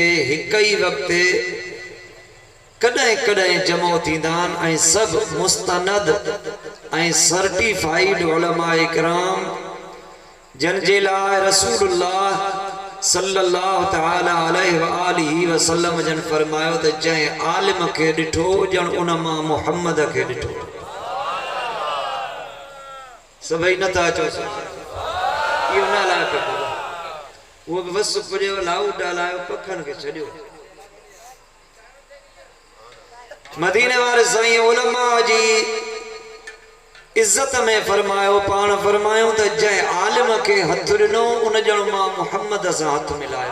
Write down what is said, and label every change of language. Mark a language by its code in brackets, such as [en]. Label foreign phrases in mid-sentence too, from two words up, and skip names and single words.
[sd] हिक ही वक्त कॾहिं कॾहिं जमो थींदा आहिनि ऐं सभु मुस्तनद ऐं सर्टिफाइड उलमाए किराम जन जे लाइ रसूलुल्लाह [ar] صلى الله تعالى عليه وآله وسلم [sd] जन फरमायो त जंहिं आलिम खे ॾिठो ॼण उन मां मुहम्मद खे ॾिठो। सभई नथा चओ इहो न हलाए पियो उहो बि वस पुॼियो लाउड हलायो पखनि खे छॾियो। मदीने वारे साईं उलमा जी इज्जत में फरमायो पाण फरमायो त जंहिं आलिम खे हथ ॾिनो उन ॼण मां मुहम्मद सां हथ मिलायो।